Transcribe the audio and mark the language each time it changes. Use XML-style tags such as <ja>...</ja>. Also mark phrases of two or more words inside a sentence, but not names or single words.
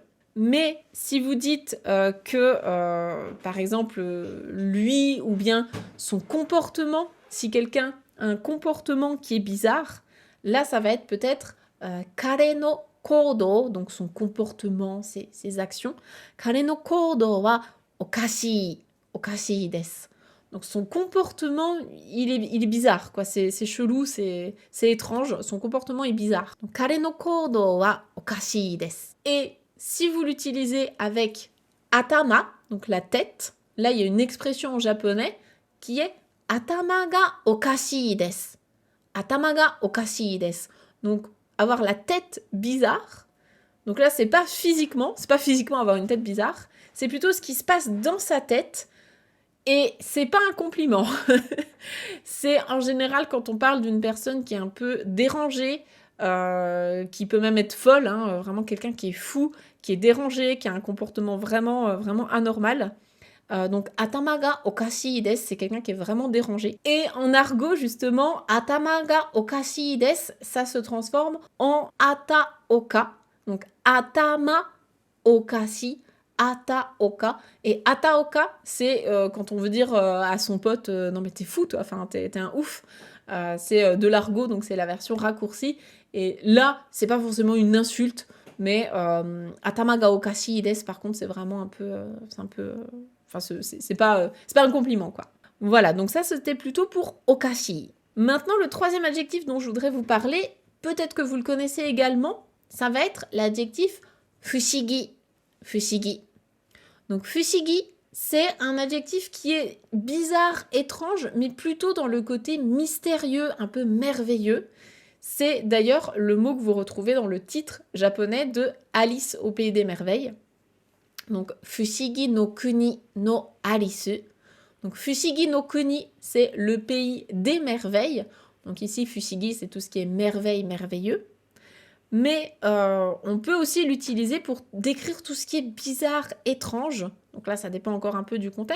<fr>Mais si vous dites par exemple, lui ou bien son comportement, si quelqu'un a un comportement qui est bizarre, là, ça va être peut-être</fr> <ja>彼の行動,</ja> <fr>donc son comportement, ses actions.</fr> <ja>彼の行動はおかしいです.</ja> <fr>Donc son comportement, il est bizarre, quoi. C'est chelou, c'est étrange. Son comportement est bizarre.</fr> <ja>Donc, 彼の行動はおかしいです.</ja> <fr>Et si vous l'utilisez avec atama, donc la tête, là il y a une expression en japonais qui est</fr> <ja>頭がおかしいです. 頭がおかしいです.</ja> <fr>Donc avoir la tête bizarre. Donc là c'est pas physiquement avoir une tête bizarre, c'est plutôt ce qui se passe dans sa tête. Et c'est pas un compliment. C'est en général quand on parle d'une personne qui est un peu dérangée, qui peut même être folle, hein, vraiment quelqu'un qui est fou, qui est dérangé, qui a un comportement vraiment anormal.</fr> <ja>Donc 頭がおかしいです,</ja> <fr>c'est quelqu'un qui est vraiment dérangé. Et en argot justement,</fr> <ja>頭がおかしいです,</ja> <fr>ça se transforme en ataoka.</fr> <ja>Donc 頭おかしい, ataoka.</ja> <fr>Et ataoka, c'est quand on veut dire à son pote non mais t'es fou toi, enfin t'es un ouf. C'est de l'argot, donc c'est la version raccourcie. Et là, c'est pas forcément une insulte, mais</fr> <ja>頭がおかしいです,</ja> <fr>par contre, c'est vraiment un peu, enfin c'est pas un compliment quoi. Voilà, donc ça c'était plutôt pour okashi. Maintenant, le troisième adjectif dont je voudrais vous parler, peut-être que vous le connaissez également, ça va être l'adjectif fushigi. Fushigi. Donc fushigi, c'est un adjectif qui est bizarre, étrange, mais plutôt dans le côté mystérieux, un peu merveilleux. C'est d'ailleurs le mot que vous retrouvez dans le titre japonais de Alice au pays des merveilles.</fr> <ja>Donc 不思議の国のアリス.</ja> <fr>Donc</fr> <ja>不思議の国,</ja> <fr>c'est le pays des merveilles. Donc ici fushigi, c'est tout ce qui est merveille, merveilleux. Mais on peut aussi l'utiliser pour décrire tout ce qui est bizarre, étrange. Donc là, ça dépend encore un peu du contexte.</fr>